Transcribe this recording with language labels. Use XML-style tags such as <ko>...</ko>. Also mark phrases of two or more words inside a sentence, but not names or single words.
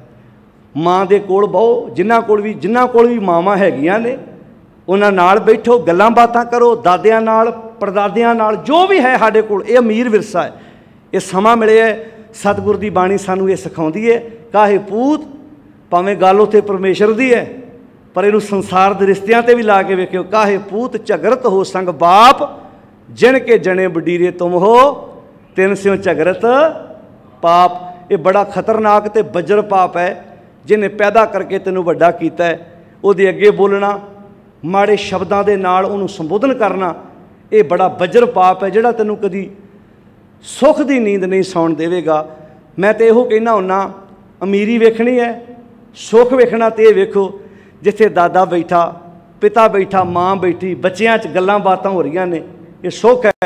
<pa>ਮਾਂ ਦੇ ਕੋਲ ਬਹੁ, ਜਿਨ੍ਹਾਂ ਕੋਲ ਵੀ ਮਾਵਾਂ ਹੈਗੀਆਂ ਨੇ, ਉਹਨਾਂ ਨਾਲ ਬੈਠੋ, ਗੱਲਾਂ ਬਾਤਾਂ ਕਰੋ, ਦਾਦਿਆਂ ਨਾਲ, ਪੜਦਾਦਿਆਂ ਨਾਲ, ਜੋ ਵੀ ਹੈ ਸਾਡੇ ਕੋਲ। ਇਹ ਅਮੀਰ ਵਿਰਸਾ ਹੈ, ਇਹ ਸਮਾਂ ਮਿਲਿਆ ਹੈ। ਸਤਿਗੁਰ ਦੀ ਬਾਣੀ ਸਾਨੂੰ ਇਹ ਸਿਖਾਉਂਦੀ ਹੈ, ਕਾਹੇ ਪੂਤ, ਭਾਵੇਂ ਗੱਲ ਉੱਥੇ ਪਰਮੇਸ਼ਰ ਦੀ ਹੈ, ਪਰ ਇਹਨੂੰ ਸੰਸਾਰ ਦੇ ਰਿਸ਼ਤਿਆਂ 'ਤੇ ਵੀ ਲਾ ਕੇ ਵੇਖਿਓ। ਕਾਹੇ ਪੂਤ ਝਗਰਤ ਹੋ ਸੰਗ ਬਾਪ, ਜਿਨ ਕੇ ਜਣੇ ਬਡੀਰੇ ਤੁਮ ਹੋ ਤਿਨ ਸਿਉ ਝਗਰਤ ਪਾਪ।</pa> <hi>ये बड़ा खतरनाक तो बज्र पाप है।</hi> <pa>ਜਿਨ੍ਹੇਂ ਪੈਦਾ ਕਰਕੇ ਤੈਨੂੰ ਵੱਡਾ ਕੀਤਾ ਹੈ ਉਹਦੇ ਅੱਗੇ ਬੋਲਣਾ, ਮਾੜੇ ਸ਼ਬਦਾਂ ਕੇ ਨਾਲ ਉਹਨੂੰ ਸੰਬੋਧਨ ਕਰਨਾ, ਯੇ ਬੜਾ ਬੱਜਰ ਪਾਪ ਹੈ ਜਿਹੜਾ ਤੈਨੂੰ ਕਦੀ ਸੁੱਖ ਕੀ ਨੀਂਦ ਨਹੀਂ ਸੌਣ ਦੇਵੇਗਾ। ਮੈਂ ਤੋ ਇਹੋ ਕਹਿਣਾ ਹੁੰਨਾ, ਅਮੀਰੀ ਵੇਖਣੀ ਹੈ, ਸੁੱਖ ਵੇਖਣਾ ਤੋ ਯੇ ਵੇਖੋ ਜਿੱਥੇ ਦਾਦਾ ਬੈਠਾ, ਪਿਤਾ ਬੈਠਾ, ਮਾਂ ਬੈਠੀ, ਬੱਚੀਆਂ ਚ ਗੱਲਾਂ ਬਾਤਾਂ ਹੋ ਰਹੀ ਨੇ, ਯੇ ਸੁੱਖ ਹੈ।</pa>